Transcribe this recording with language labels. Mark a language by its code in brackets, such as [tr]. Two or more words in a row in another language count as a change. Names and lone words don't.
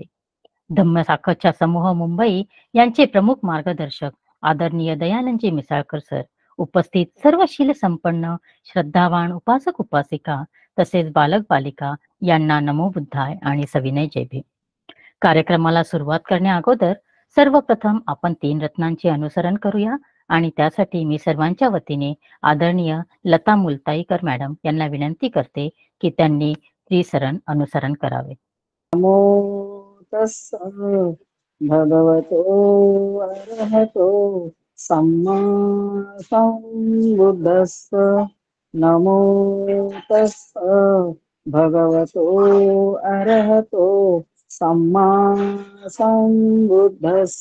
[mr] धम्मसाखरच्या समूह मुंबई यांचे प्रमुख मार्गदर्शक आदरणीय दयानंदजी मिसाळकर सर, उपस्थित सर्व शील संपन्न श्रद्धावान उपासक उपासिका तसेच बालक बालिका यांना [pi] नमो बुद्धाय [mr] आणि सविनय जय भीम. कार्यक्रमाला सुरुवात करण्या अगोदर सर्वप्रथम आपण 3 रत्नांचे अनुसरण करूया आणि त्यासाठी मी सर्वांच्या वतीने आदरणीय लता मुलताईकर मॅडम यांना विनंती करते की त्यांनी त्रिसरण अनुसरण करावे. [pi] नमो तस्स भगवतो अरहतो सम्मा संबुद्धस्स. नमो तस्स भगवतो अरहतो सम्मा संबुद्धस्स.